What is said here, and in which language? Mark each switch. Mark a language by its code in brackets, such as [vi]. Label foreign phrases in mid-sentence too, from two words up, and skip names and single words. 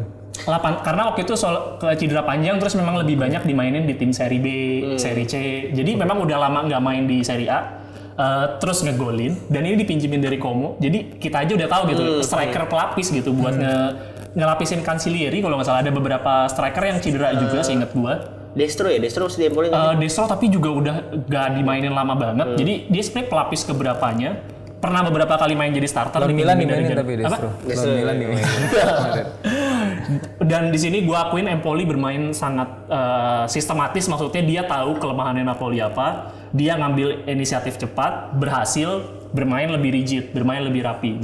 [id] 8 karena waktu itu cedera panjang, terus memang lebih banyak dimainin di tim Serie B, Serie C. Jadi memang udah lama nggak main di Serie A. Terus ngegolin, dan ini dipinjemin dari Como. Jadi kita aja udah tahu gitu, striker pelapis gitu buat ngelapisin Cancellieri. Kalau nggak salah ada beberapa striker yang cedera juga, seingat gua. Destro masih di Empoli Destro tapi juga udah gak dimainin lama banget. Jadi dia sebenarnya pelapis keberapanya. Pernah beberapa kali main jadi starter. Di Milan dimainin tapi Destro. Milan dimainin. Dan di sini gue akuin Empoli bermain sangat sistematis, maksudnya dia tahu kelemahannya Napoli apa, dia ngambil inisiatif cepat, berhasil bermain lebih rigid, bermain lebih rapi.